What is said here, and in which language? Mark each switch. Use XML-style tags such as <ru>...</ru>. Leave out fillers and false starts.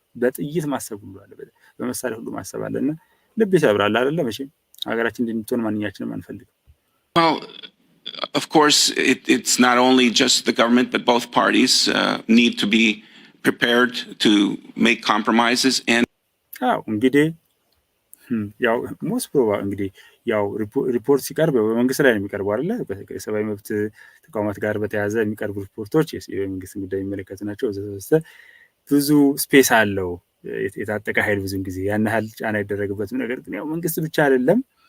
<am>በጥይት ማሰብ ሁሉ አለ፣ በመሳሪያ ሁሉ ማሰብ አለና ልብ ይሰብራል አይደል? መቼም ሀገራችን እንድትሆን ማንኛችንም አንፈልግም።</am> <en>Well, of course, it's not only just the government, but both parties need to be prepared to make compromises. And</en> <am>እንግዲህ ያው ሞስት ፕሮባብሊ እንግዲህ ያው ሪፖርት ሲቀርብ በመንግስት ላይ ነው የሚቀርበው አይደል? ከሰብአዊ መብት ተቋማት ጋር በተያያዘ የሚቀርቡ ሪፖርቶች የመንግስት ጉዳይ የሚመለከቱ ናቸው። ብዙ ስፔስ አለው የታጠቀ ኃይል ብዙን ጊዜ ያን ያህል ጫና ይደረግበትም። ነገር ግን ያው መንግስት ብቻ አይደለም</am>